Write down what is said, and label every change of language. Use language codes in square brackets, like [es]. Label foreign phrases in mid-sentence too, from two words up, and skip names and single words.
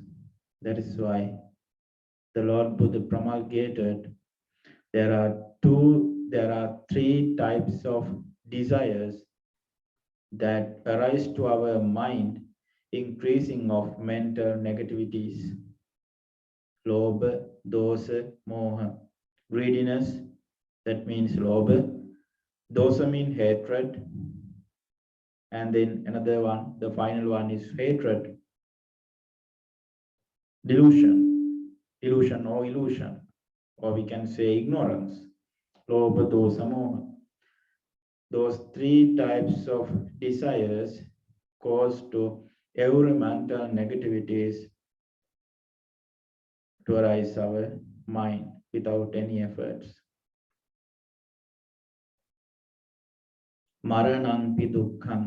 [en] That is why the Lord Buddha promulgated there are 3 types of desires that arise to our mind, increasing of mental negativities. [pi] Lobha, dosa, moha. [en] Greediness, that means lobha. Dosa means hatred. And then another one, the final one is hatred. Delusion, illusion, or we can say ignorance. [pi] Lobha, dosa, moha. [en] Those 3 types of desires cause to every mental negativities to arise our mind without any efforts. [pi] Maranam pi dukkham.